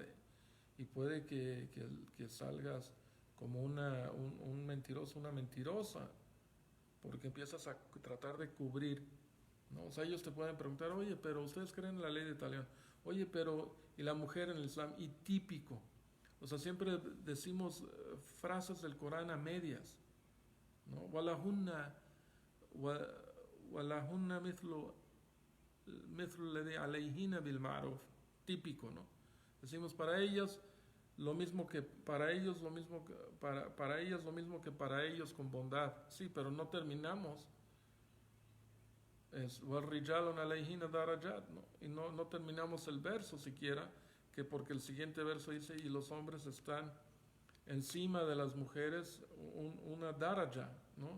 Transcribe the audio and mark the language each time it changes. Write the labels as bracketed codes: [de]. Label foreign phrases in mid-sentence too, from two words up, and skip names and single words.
[es] Y puede que salgas como un mentiroso, una mentirosa, porque empiezas a tratar de cubrir, ¿no? O sea, ellos te pueden preguntar, oye, pero ustedes creen en la ley de talión. Oye, pero, ¿y la mujer en el Islam? Y típico. O sea, siempre decimos frases del Corán a medias, ¿no? [ar] ولهن مثل الذي عليهن بالمعروف, [es] típico, ¿no? Decimos para ellas lo mismo que para ellos, lo mismo que para ellas, lo mismo que para ellos con bondad. Sí, pero no terminamos. [ar] Es وللرجال عليهن درجة, ¿no? [es] Y no terminamos el verso siquiera, que porque el siguiente verso dice, y los hombres están encima de las mujeres una daraja, ¿no?